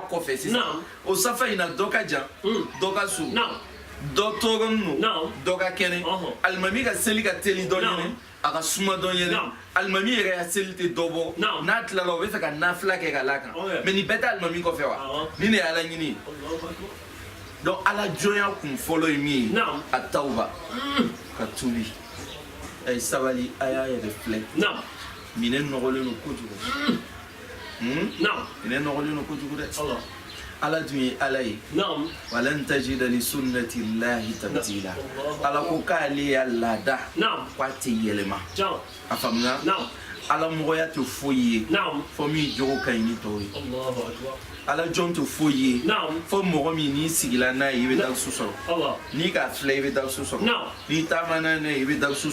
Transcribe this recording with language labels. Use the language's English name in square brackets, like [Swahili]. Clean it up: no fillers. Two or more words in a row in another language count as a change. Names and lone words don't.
[Bambara] kɔfɛ sisan o safa in na dɔ ka jan dɔ ka surun dɔ tɔɔrɔlen don dɔ ka kɛnɛ alimami ka seli ka teli dɔ ɲini a ka suma dɔ ɲini alimami yɛrɛ ka seli tɛ dɔ bɔ n'a tilala o bɛ fɛ ka nafila kɛ ka lakan mɛ nin bɛɛ tɛ alimami kɔfɛ wa nin de ye ala ɲini donc ala jɔnya kun fɔlɔ ye min ye a tawuba ka tubi a ye sabali a y'a yɛrɛ filɛ minɛ nɔgɔlen don kojugu minɛ nɔgɔlen don kojugu dɛ ala dun ye ala ye [Arabic] ولن تجد لسنة الله تبديلا [Bambara] ala ko k'ale y'a laada k'a tɛ yɛlɛma a faamuna ala mɔgɔya tɛ foyi ye fo min jogo ka ɲi ni tɔw ye ala jɔn tɛ foyi ye fo mɔgɔ min n'i sigila n'a ye i bɛ darisu sɔrɔ n'i k'a filɛ i bɛ darisu sɔrɔ n'i taamana n'a ye i bɛ darisu